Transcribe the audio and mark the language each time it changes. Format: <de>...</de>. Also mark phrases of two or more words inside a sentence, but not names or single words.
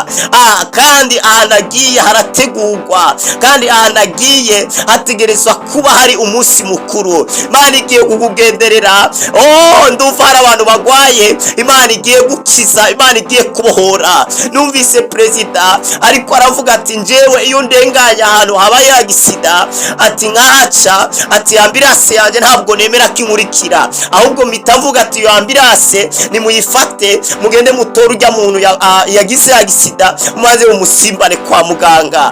<rn>Kandi ahantu agiye harategurwa, kandi ahantu agiye hategerezwa kuba hari umunsi mukuru. Imana igiye kukugenderera. Ndumva hari abantu bagwaye, Imana igiye gukiza, Imana igiye kubohora.</rn> <rw>Numvise perezida ariko aravuga ati njyewe iyo ndenganya ahantu habaye agisida, ati nkahaca, ati ambirase yanjye ntabwo nemera ko inkurikira, ahubwo mpita mvuga ati iyo ambirase nimuyifate mugende mutore urya muntu yagize agisida maze umusimbane kwa muganga.</rw>